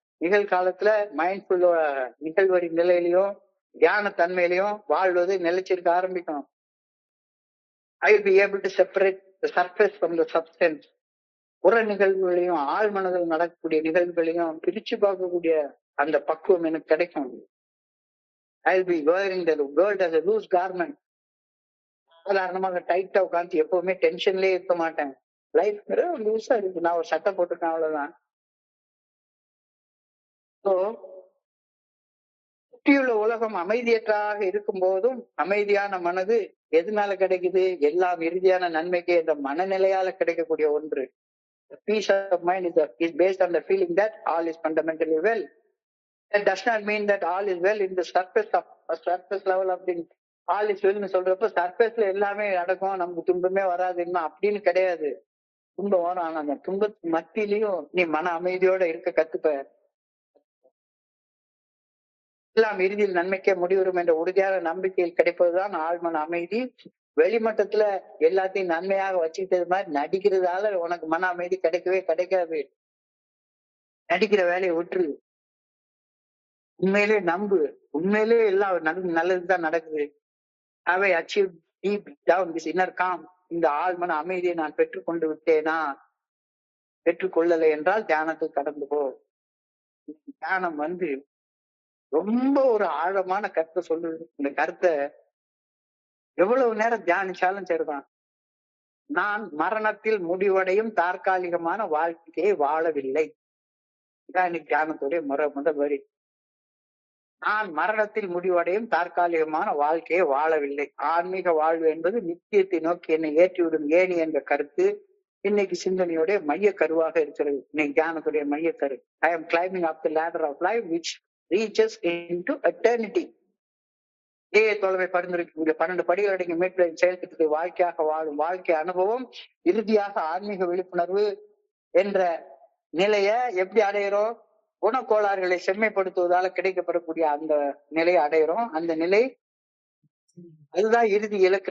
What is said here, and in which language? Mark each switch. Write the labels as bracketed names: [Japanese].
[Tamil] நிகழ்காலத்துல mindful நிகழ்வரி நிலையிலையும் தியான தன்மையிலையும் வாழ்வது நிலைச்சிருக்க ஆரம்பிக்கும். [English] I will be able to separate the surface from the substance. [Tamil] புற நிகழ்வுகளையும் ஆழ் மனதில் நடக்கக்கூடிய நிகழ்வுகளையும் பிரிச்சு பார்க்கக்கூடிய அந்த பக்குவம் எனக்கு கிடைக்கும். [English] I will be wearing the world as a loose garment. [Tamil] சாதாரணமாக டைட்டா உட்காந்து எப்பவுமே டென்ஷன்லயே இருக்க மாட்டேன். லைஃப் லூஸா இருக்கு, நான் ஒரு சட்டை போட்டிருக்கேன், அவ்வளவுதான். சுற்றியுள்ள உலகம் அமைதியற்றாக இருக்கும் போதும் அமைதியான மனது எதனால கிடைக்குது? எல்லாம் இறுதியான நன்மைக்கு என்ற மனநிலையால கிடைக்கக்கூடிய ஒன்று. [English] Peace of mind is based on the feeling that all is fundamentally well. That does not mean that all is well in the surface level of things. All is well [Tamil] னு சொல்றப்ப சர்ஃபேஸ்ல எல்லாமே நடக்கும், நமக்கு துன்பமே வராதுன்னா அப்படின்னு கிடையாது. துன்பம் வரும். ஆனா அந்த துன்பத்து மத்தியிலையும் நீ மன அமைதியோட இருக்க கத்துப்ப. எல்லாம் இறுதியில் நன்மைக்கே முடிவரும் என்ற உறுதியான நம்பிக்கையில் கிடைப்பதுதான் ஆழ்மன அமைதி. வெளிமட்டத்துல எல்லாத்தையும் நன்மையாக வச்சுக்கிட்டது மாதிரி நடிக்கிறதால உனக்கு மன அமைதி கிடைக்கவே கிடைக்காது. நடிக்கிற வேலையை விட்டுரு. உண்மையிலே நம்பு. உண்மையிலே எல்லாம் நல்லதுதான் நடக்குது. [English] have I achieved deep down this inner calm? [Tamil] இந்த ஆழ்மன அமைதியை நான் பெற்றுக்கொண்டு விட்டேனா? பெற்றுக்கொள்ளலை என்றால் தியானத்தை கடந்து போ. தியானம் ரொம்ப ஒரு ஆழமான கருத்தை சொல்லுது. இந்த கருத்தை எவ்வளவு நேரம் தியானிச்சாலும் சரிதான். நான் மரணத்தில் முடிவடையும் தற்காலிகமான வாழ்க்கையை வாழவில்லை. இதான் இன்னைக்கு தியானத்துடைய முதல் வரி. நான் மரணத்தில் முடிவடையும் தற்காலிகமான வாழ்க்கையை வாழவில்லை. ஆன்மீக வாழ்வு என்பது நித்தியத்தை நோக்கி என்னை ஏற்றிவிடும் ஏணி என்ற கருத்து இன்னைக்கு சிந்தனையுடைய மைய கருவாக இருக்கிறது. இன்னைக்கு தியானத்துடைய மைய கரு. [English] I am climbing up the ladder of life which reaches into eternity. [Tamil] தோழமை பரிந்துரைக்கக்கூடிய 12 படிகள் அடங்கிய மீட்பை செயல்படுத்தி வாழ்க்கையாக வாழும் வாழ்க்கை அனுபவம் இறுதியாக ஆன்மீக விழிப்புணர்வு என்ற நிலைய எப்படி அடையிறோம்? குணக்கோளாறுகளை செம்மைப்படுத்துவதால கிடைக்கப்படக்கூடிய அந்த நிலையை அடையிறோம். அந்த நிலை அதுதான் இறுதி இலக்கு.